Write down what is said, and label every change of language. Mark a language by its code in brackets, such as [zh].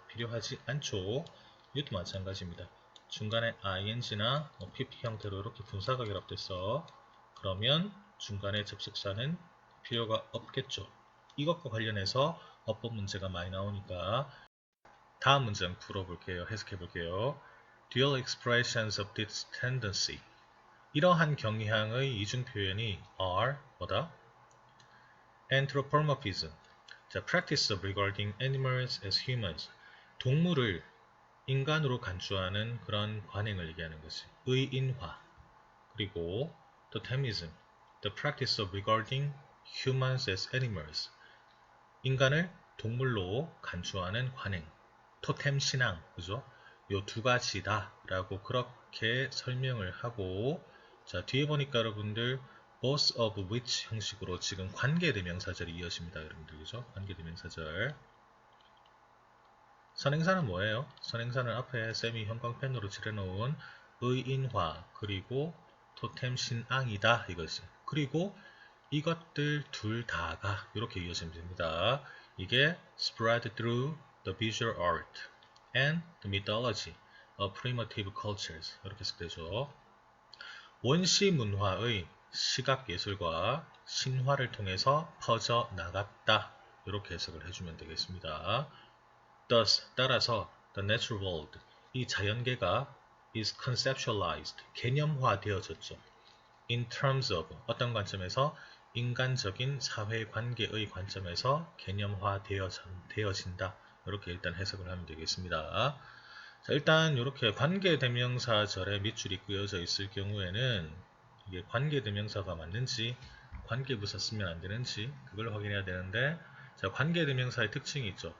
[ko] 필요하지 않죠. 이것도 마찬가지입니다. 중간에 ing나 pp 형태로 이렇게 분사가 결합됐어. 그러면 중간에 접속사는 필요가 없겠죠. 이것과 관련해서 어법 문제가 많이 나오니까 다음 문장 풀어볼게요. 해석해볼게요. [en] Dual expressions of this tendency. [ko] 이러한 경향의 이중 표현이 are 뭐다? [en] Anthropomorphism. 자, practice of regarding animals as humans. [ko] 동물을 인간으로 간주하는 그런 관행을 얘기하는 것이 의인화. 그리고 totemism. [en] The practice of regarding humans as animals. [ko] 인간을 동물로 간주하는 관행. 토템 신앙, 그죠? 요 두 가지다 라고 그렇게 설명을 하고 자 뒤에 보니까 여러분들 both of which 형식으로 지금 관계대명사절이 이어집니다. 여러분들 그죠? 관계대명사절 선행사는 뭐예요? 선행사는 앞에 쌤이 형광펜으로 칠해놓은 의인화 그리고 토템 신앙이다 이것이 그리고 이것들 둘 다가 이렇게 이어지면 됩니다. 이게 [en] spread through the visual art and the mythology of primitive cultures [ko] 이렇게 해석되죠. 원시 문화의 시각 예술과 신화를 통해서 퍼져 나갔다 이렇게 해석을 해주면 되겠습니다. Thus 따라서 [en] the natural world [ko] 이 자연계가 [en] is conceptualized [ko] 개념화되어졌죠. In terms of 어떤 관점에서 인간적인 사회관계의 관점에서 개념화되어진다. 이렇게 일단 해석을 하면 되겠습니다. 자, 일단 이렇게 관계대명사절에 밑줄이 그어져 있을 경우에는 이게 관계대명사가 맞는지 관계부사 쓰면 안 되는지 그걸 확인해야 되는데 자, 관계대명사의 특징이 있죠.